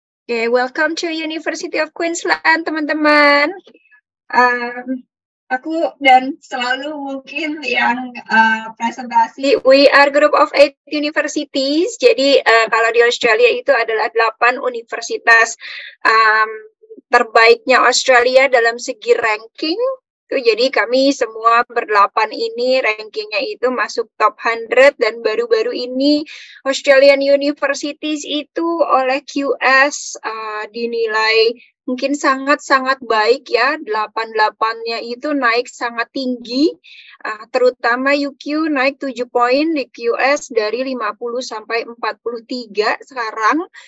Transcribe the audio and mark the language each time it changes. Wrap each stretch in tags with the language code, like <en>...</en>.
<en>Welcome to University of Queensland, teman-teman.</en> <id>aku dan selalu mungkin yang presentasi.</id> <en>We are group of 8 universities.</en> <id>Jadi kalau di Australia itu adalah 8 universitas terbaiknya Australia dalam segi ranking. Jadi kami semua berdelapan ini rankingnya itu masuk top 100 dan baru-baru ini Australian Universities itu oleh QS dinilai mungkin sangat-sangat baik ya, 88-nya itu naik sangat tinggi, terutama UQ naik 7 poin di QS dari 50 sampai 43 sekarang.</id>